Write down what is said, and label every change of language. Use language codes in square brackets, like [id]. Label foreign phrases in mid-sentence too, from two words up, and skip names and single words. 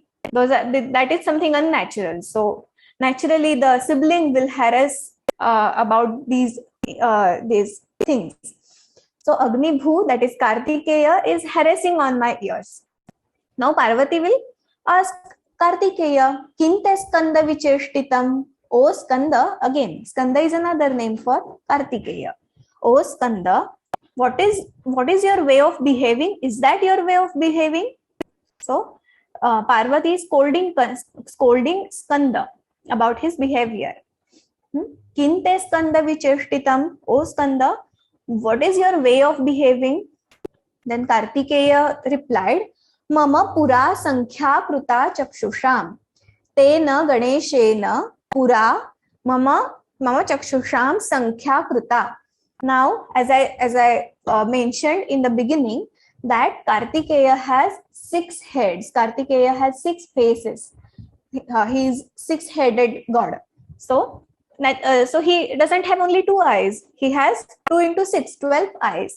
[en] That is something unnatural. So naturally, the sibling will harass about these things. So Agni Bhu, that is Kartikeya, is harassing on my ears. Now Parvati will ask Kartikeya, [sa] किं ते स्कन्द विचेष्टितम्? [en] O Skanda, again, Skanda is another name for Kartikeya. O Skanda, what is your way of behaving? Is that your way of behaving? So Parvati is scolding Skanda about his behavior. [sa] किं ते स्कन्द विचेष्टितम्, [en] O Skanda, what is your way of behaving? Then Kartikeya replied, [sa] मम पुरा संख्या कृता चक्षुषाम्. तेन गणेशेन पुरा मम चक्षुषां संख्या कृता. [en] Now, as I mentioned in the beginning, that Kartikeya has 6 heads. Kartikeya has 6 faces. He is 6-headed god. So he doesn't have only 2 eyes. He has 2 into 6, 12 eyes.